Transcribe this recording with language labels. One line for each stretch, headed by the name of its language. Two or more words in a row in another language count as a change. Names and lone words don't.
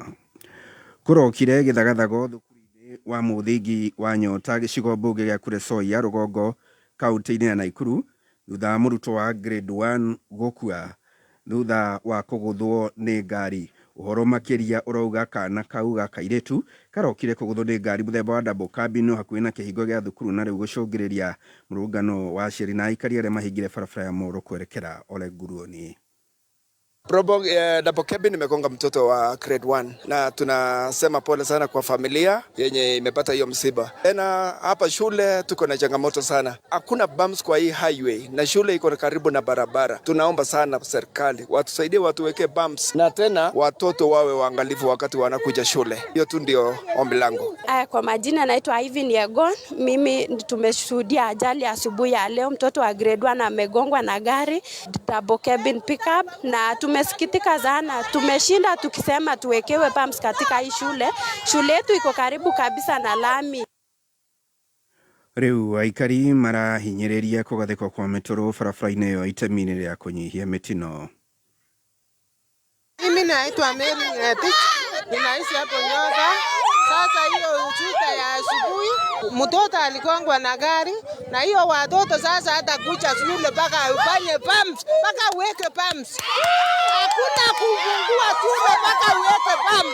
Kikuyu: Kũrokire gĩthagathago thukuru-inĩ wa mũthingi wa Nyota gĩcigo mbunge gĩa Kuresoi rũgongo kaunti-inĩ ya Naikuru thutha wa mũrutwo wa grade 1 gũkua thutha wa kũgũthwo nĩ ngari. Ũhoro makĩria ũrauga kana kau ga kairĩtu karokire kũgũthwo nĩ ngari mũthemba wa
English: double cabin
Kikuyu: hakuhĩ na kĩhingo gĩa thukuru na rĩu gũcũngĩrĩria mũrũngano wa aciari na aikari arĩa mahingire barabara ya Moro kwerekera Ole Nguruoni.
English: Double cabin
Swahili: imegonga mtoto wa grade 1 na tunasema pole sana kwa familia yenye imepata hiyo msiba. Tena hapa shule tuko na changamoto sana. Hakuna bumps kwa hii highway na shule iko karibu na barabara. Tunaomba sana serikali watusaidie watuweke bumps na tena watoto wawe waangalifu wakati wanakuja shule. Hiyo tu ndio ombi langu. Kwa majina naitwa Ivan Yegon. Mimi tumeshuhudia ajali asubuhi ya leo, mtoto wa grade 1 amegongwa na gari
English: double cabin pickup
Swahili: na tumesikitika sana. Tumeshinda tukisema tuwekewe pumps katika hii shule. Shule yetu iko karibu kabisa na lami.
Kikuyu: Riu aikari marahinyĩrĩria kũgathĩkwo kwa mĩtũrũ barabara-inĩ ĩyo itemi-inĩ rĩa kũnyihia mĩtino.
Swahili: Mimi naitwa Mary Ngetich, ninaishi hapo Nyoga. Sasa hiyo uchuta ya asubuhi, mtoto alikongwa na gari, na hiyo watoto sasa hata kucha shule mpaka ufanye pumps, mpaka uweke pumps. Hakuna kufungua shule mpaka uweke pumps.